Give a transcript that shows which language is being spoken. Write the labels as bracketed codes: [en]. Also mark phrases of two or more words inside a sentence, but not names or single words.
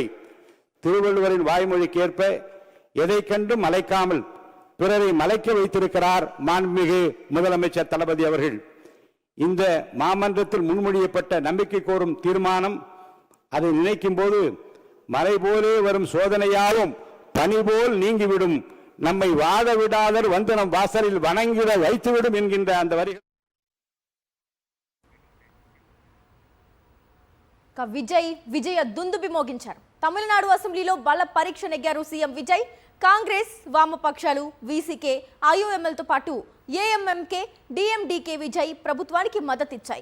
[ta] திருவள்ளுவரின் வாய்மொழிக்கேற்ப எதை கண்டு மலைக்காமல் பிறரை மலைக்க வைத்திருக்கிறார் மாண்புமிகு முதலமைச்சர் தளபதி அவர்கள். இந்த மாமன்றத்தில் முன்மொழியப்பட்ட நம்பிக்கை கோரும் தீர்மானம், அதை நினைக்கும் போது மலை போலே வரும் சோதனையாலும் பனி போல் நீங்கிவிடும், நம்மை வாழ விடாதர் வந்து நம் வாசலில் வணங்கிட வைத்துவிடும் என்கின்ற அந்த வரிகள். [te] విజయ దుందుబి మోగించారు. తమిళనాడు అసెంబ్లీలో బల పరీక్ష నెగ్గారు సీఎం విజయ్. కాంగ్రెస్, వామపక్షాలు, వీసీకే, ఐయుఎంఎల్తో పాటు ఏఎంఎంకే, డిఎండికే విజయ్ ప్రభుత్వానికి మద్దతిచ్చాయి.